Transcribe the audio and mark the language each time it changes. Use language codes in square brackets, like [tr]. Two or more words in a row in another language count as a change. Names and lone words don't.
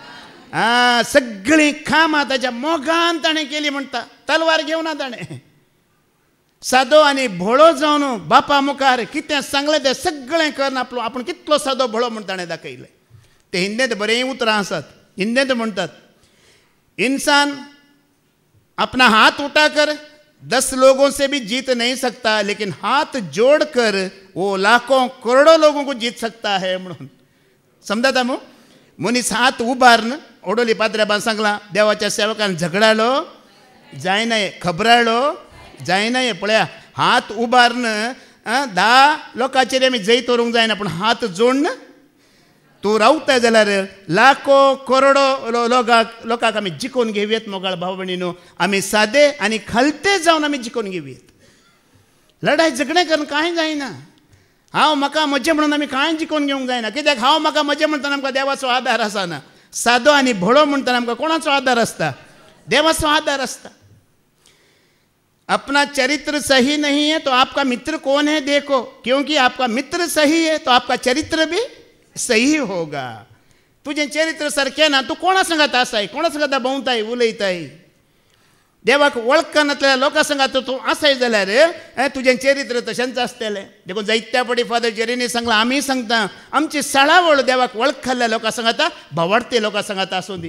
[kok] सगळीं कामां ताच्या मोगान ताणें केलीं म्हणटा तलवार घेवना ताणें सादो आनी भोळो जावन बापा मुखार कितें सांगलें तें सगळें करन आपूण कितलो सादो भोळो म्हूण ताणें दाखयलें. ते हिंदींत बरें उतरां आसात हिंदींत म्हणटात [hi] इंसान अपना हाथ उठा कर 10 लोगों से भी जीत नहीं सकता लेकिन हाथ जोड़कर वो लाखों करोड़ों लोगों को जीत सकता है [kok] म्हणून समजता मग मनीस हात उबारन ओडोली पाद्र्याबान सांगलां देवाच्या सेवकान झगडालो जायना खबराळो जायना पळया हात उबारन 10 लोकांचेर आमी जैत व्हरूंक जायना पूण हात जोडन तूं रावता जाल्यार लाखो करोडो लोकांक आमी जिखोवन घेवयेत. मोगाळ भाव भयणीनो आमी सादे आनी खालते जावन आमी जिखोवन घेवयेत. लढाय झगडें करून कांय जायना. हांव म्हाका म्हजें म्हणून आमी कांय जिखोवन घेवंक जायना कित्याक हांव म्हाका म्हजें म्हणटना आमकां देवाचो आदार आसना. सादो आनी भोळो म्हणटना आमकां कोणाचो आदार आसता देवाचो आदार आसता. [hi] अपना चरित्र सही नहीं है तो आपका मित्र कौन है देखो क्योंकि आपका मित्र सही है तो आपका चरित्र भी सही होगा. [kok] तुझें चरित्र सारकें ना, तूं कोणा सांगात आसाय, कोणा सांगात भोंवताय उलयताय. देवाक वळखना नासलेल्या लोकां सांगात तूं आसाय जाल्यार तुजें चरित्र तशेंच आसतलें. देखून जायत्या फावटी फादर जेरीनी सांगलां, आमी सांगता आमची सळावळ देवाक वळखल्ल्या लोकां सांगाता, भावार्थी लोकां सांगाता आसूं दी.